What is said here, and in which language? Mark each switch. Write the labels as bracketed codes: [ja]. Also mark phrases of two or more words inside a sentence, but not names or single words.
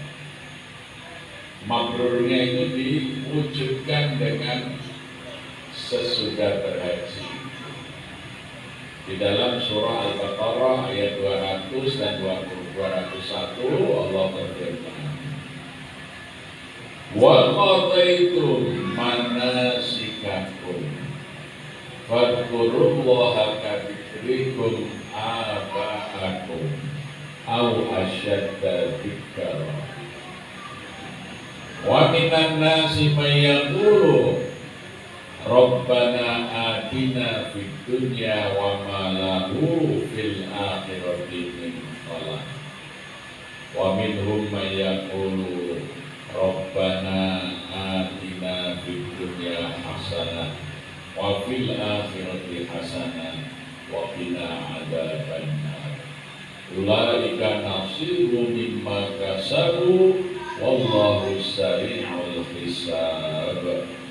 [id] Mabrurnya itu diwujudkan dengan sesudah berhaji. Di dalam surah Al-Baqarah ayat 200 dan 201 Allah berfirman, [ar] وقضيتم مناسككم فاذكروا الله كذكركم آباءكم أو أشد ذكرا ومن الناس من يقول ربنا آتنا في الدنيا وما له في الآخرة من خلاق ومنهم من يقول ربنا آتنا في الدنيا حسنة وفي الآخرة حسنة وقنا عذاب النار. أولئك نصيب مما كسبوا والله سريع الحساب.